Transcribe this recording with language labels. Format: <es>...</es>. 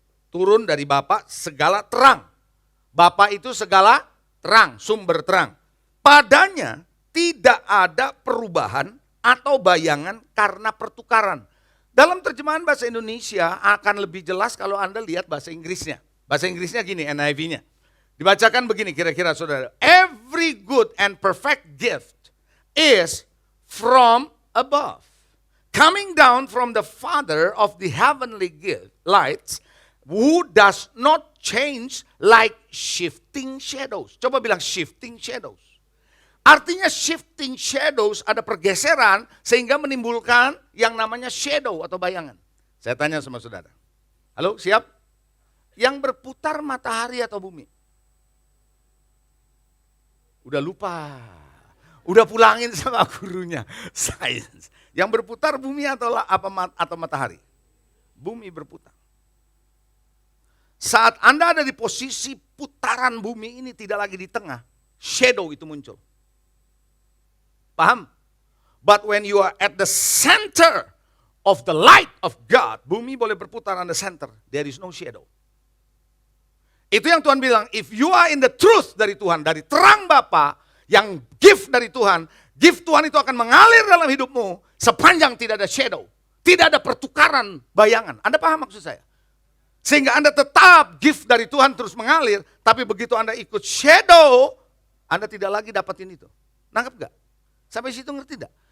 <id>Turun dari Bapa segala terang. Bapa itu segala terang, sumber terang. Padanya tidak ada perubahan atau bayangan karena pertukaran. Dalam terjemahan bahasa Indonesia akan lebih jelas kalau Anda lihat bahasa Inggrisnya. Bahasa Inggrisnya gini, NIV-nya. Dibacakan begini kira-kira saudara.</id> <en>Every good and perfect gift is from above, coming down from the Father of the heavenly lights, who does not change like shifting shadows.</en> <id>Coba bilang</id> <en>shifting shadows.</en> <id>Artinya shifting shadows, ada pergeseran sehingga menimbulkan yang namanya shadow atau bayangan. Saya tanya sama saudara. Halo, siap? Yang berputar matahari atau bumi? Udah lupa. Udah pulangin sama gurunya. Sains. Yang berputar bumi atau matahari? Bumi berputar. Saat Anda ada di posisi putaran bumi ini tidak lagi di tengah, shadow itu muncul. Paham?</id> <en>But when you are at the center of the light of God,</en> <id>bumi boleh berputar</id> <en>on the center, there is no shadow.</en> <id>Itu yang Tuhan bilang,</id> <en>if you are in the truth</en> <id>dari Tuhan, dari terang Bapa, yang gift dari Tuhan, gift Tuhan itu akan mengalir dalam hidupmu sepanjang tidak ada shadow. Tidak ada pertukaran bayangan. Anda paham maksud saya? Sehingga Anda tetap gift dari Tuhan terus mengalir, tapi begitu Anda ikut shadow, Anda tidak lagi dapatin itu. Nangkep gak? Sampai situ ngerti tidak?</id>